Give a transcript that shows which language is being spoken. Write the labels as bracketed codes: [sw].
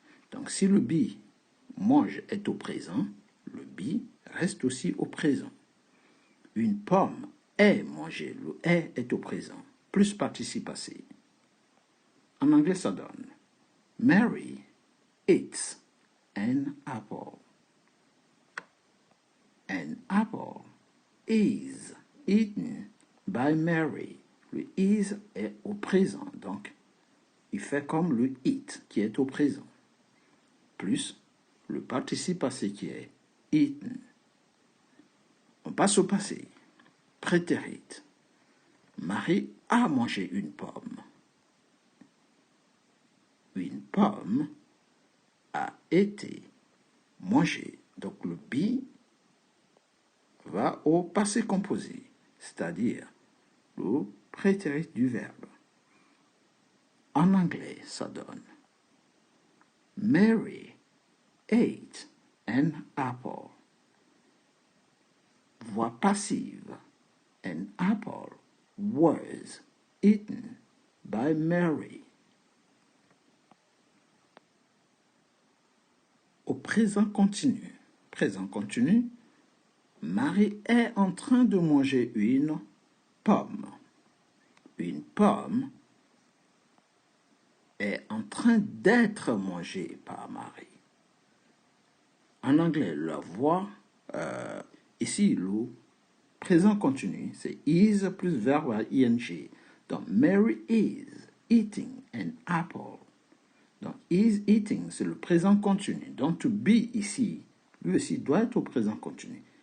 [fr] Donc si le be mange est au présent, le be reste aussi au présent. Une pomme est mangée, le est au présent, plus participe passé. En anglais, ça donne [en] Mary eats an apple. An apple is eaten by Mary. [fr] Le is est au présent, donc il fait comme le eat qui est au présent, plus le participe passé qui est eaten. On passe au passé. Prétérit. Marie a mangé une pomme. Une pomme a été mangée. Donc le be va au passé composé, c'est-à-dire le prétérit du verbe. En anglais, ça donne [en] Mary ate an apple. [fr] Voix passive. [en] An apple was eaten by Mary. [fr] Au présent continu. Présent continu. Marie est en train de manger une pomme. Une pomme est en train d'être mangée par Marie. En anglais, la voix, ici, le présent continu, c'est is plus verbe à ing. [en] Donc, Mary is eating an apple. [fr] Donc, is eating, c'est le présent continu. Donc, to be ici, lui aussi doit être au présent continu.